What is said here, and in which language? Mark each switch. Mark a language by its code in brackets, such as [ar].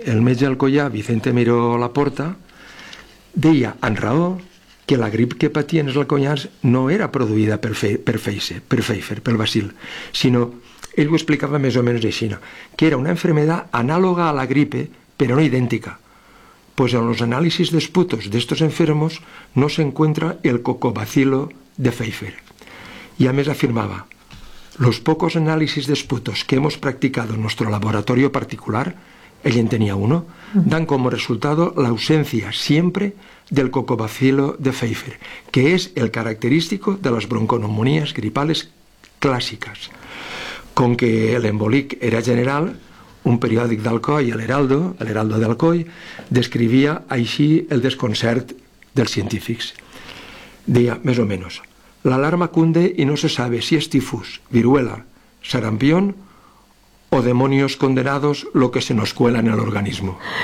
[ca] El metge alcoià, Vicente Miró Laporta, deia en raó que la grip que patien els alcoians no era produïda per Pfeiffer, pel bacil, sinó, ell ho explicava més o menys així, no? [es] Que era una enfermedad anàloga a la gripe, [ca] però [es] no idèntica. Pues en los análisis de esputos de estos enfermos no se encuentra el cocobacilo de Pfeiffer. [ca] I a més afirmava, [es] los pocos análisis de esputos que hemos practicado en nuestro laboratorio particular, ella en tenía uno, dan como resultado la ausencia siempre del cocobacilo de Pfeiffer, que es el característico de las bronconeumonías gripales clásicas. Con que [ca] el embolic era general, un periòdic d'Alcoi, l'Heraldo d'Alcoi, descrivia així el desconcert dels científics. Deia, més o menys, [es] l'alarma cunde i no se sabe si és tifus, viruela, sarampión o demonios condenados lo que se nos cuela en el organismo.